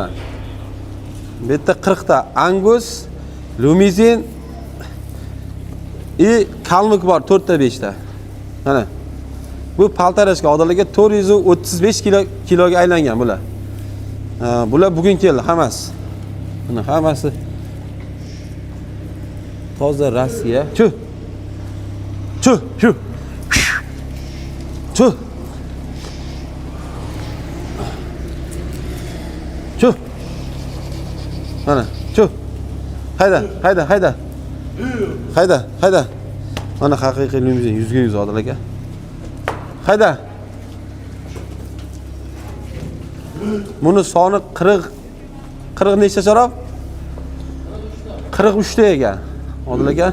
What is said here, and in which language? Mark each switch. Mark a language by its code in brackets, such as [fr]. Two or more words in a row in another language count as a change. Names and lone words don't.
[uz] Bu yerda 40 ta Angus, Limuzin Kalmuk bor 4 ta 5 ta. Mana. Bu paltarashka odamlarga 435 kiloga aylangan bular. Bular bugun keldi hammasi. Mana hammasi toza Rossiya. Chu. Chu, chu. Chu. Chu. Mana, chu. Hayda. Hayda. Mana haqiqiy limuzin 100 ga 100 Odil aka. Hayda. Buni soni 40 nechta sharob? 43 ta ekan. Odil aka.